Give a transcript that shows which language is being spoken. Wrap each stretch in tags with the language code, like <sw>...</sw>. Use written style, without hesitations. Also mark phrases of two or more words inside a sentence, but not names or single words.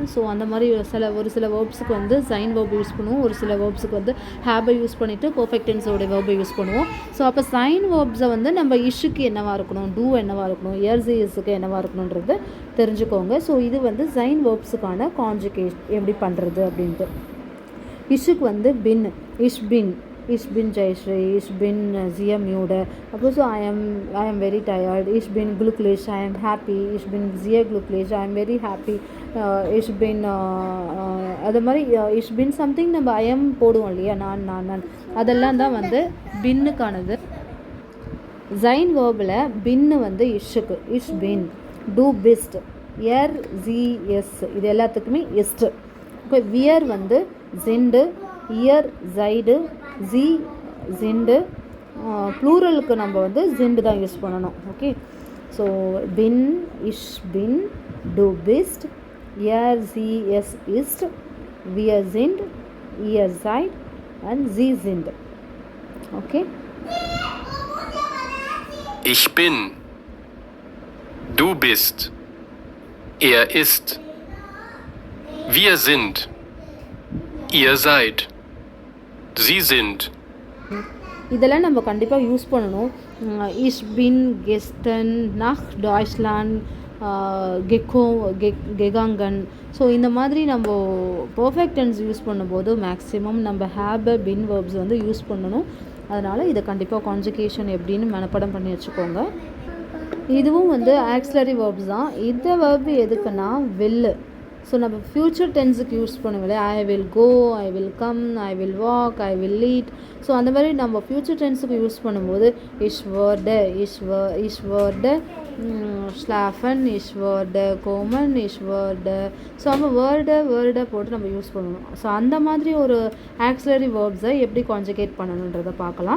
<ta>ஸோ அந்த மாதிரி ஒரு சில வேர்ப்ஸுக்கு வந்து சைன் வேர்ப் யூஸ் பண்ணுவோம், ஒரு சில வேர்ப்ஸுக்கு வந்து ஹேபை யூஸ் பண்ணிவிட்டு</ta> <en>perfect tense</en> <ta>வேர்பை யூஸ் பண்ணுவோம். ஸோ அப்போ சைன் வேர்ப்ஸை வந்து நம்ம இஷ்ஷுக்கு என்னவாக இருக்கணும், டூ என்னவாக இருக்கணும், இயர்ஸுக்கு என்னவாக இருக்கணுன்றது தெரிஞ்சுக்கோங்க. ஸோ இது வந்து சைன் வேர்ப்ஸுக்கான கான்ஜுகேஷன் எப்படி பண்ணுறது அப்படின்ட்டு. இஷ்ஷுக்கு வந்து பின்,</ta> <de>ich bin, Ich bin Jayashree, ich bin sehr müde.</de> <en>Also I am very tired.</en> <de>Ich bin glücklich,</de> <en>I am happy.</en> <de>Ich bin sehr glücklich,</de> <en>I am very happy.</en> <de>Ich bin</de> <ta>அது மாதிரி</ta> <de>ich bin</de> <ta>something நம்ம</ta> <en>I am</en> <ta>போடுவோம் இல்லையா, நான் அதெல்லாம் தான் வந்து பின்னுக்கானது. சைன் வேர்பில் பின்னு வந்து இஷ்ஷுக்கு,</ta> <de>ich bin, du bist, er sie es</de> <ta>இது எல்லாத்துக்குமே எஸ்ட். இப்போ வியர் வந்து ஜிண்டு,</ta> <de>ihr seid, sie sind.</de> <ta>ப்ளூரலுக்கு நம்ம வந்து ஜிண்டு தான் யூஸ் பண்ணணும். ஓகே.</ta> <de>ஸோ bin, ich bin, du bist, er sie es ist, wir sind, ihr seid und sie sind.</de> <ta>ஓகே.</ta> <de>Ich bin, du bist, er ist, wir sind, ihr seid, sie sind.</de> <ta>இதெல்லாம் நம்ம கண்டிப்பாக யூஸ் பண்ணணும்.</ta> <de>ich bin gestern, nach Deutschland, gegangen.</de> <ta>ஸோ இந்த மாதிரி நம்ம</ta> <en>perfect tense</en> <ta>யூஸ் பண்ணும்போது மேக்ஸிமம் நம்ம ஹேப பின் வேர்ப்ஸ் வந்து யூஸ் பண்ணணும். அதனால் இதை கண்டிப்பாக கான்ஜுகேஷன் எப்படின்னு மனப்பாடம் பண்ணி வச்சுக்கோங்க. இதுவும் வந்து</ta> <en>auxiliary verbs</en> <ta>தான். இந்த வேர்பு எதுக்குன்னா வில்லு. ஸோ நம்ம</ta> <en>future tense</en> <ta>யூஸ் பண்ணுவோம்,</ta> <en>I will go, I will come, I will walk, I will lead.</en> <ta>ஸோ அந்த மாதிரி நம்ம</ta> <en>future tense</en> <ta>யூஸ் பண்ணும்போது</ta> <de>ich werde schlafen, ich werde kommen, ich werde.</de> <ta>ஸோ நம்ம வேர்டை போட்டு நம்ம யூஸ் பண்ணணும். ஸோ அந்த மாதிரி ஒரு</ta> <en>auxiliary verbs</en> <ta>எப்படி கான்ஜுகேட் பண்ணணுன்றதை பார்க்கலாம்.</ta>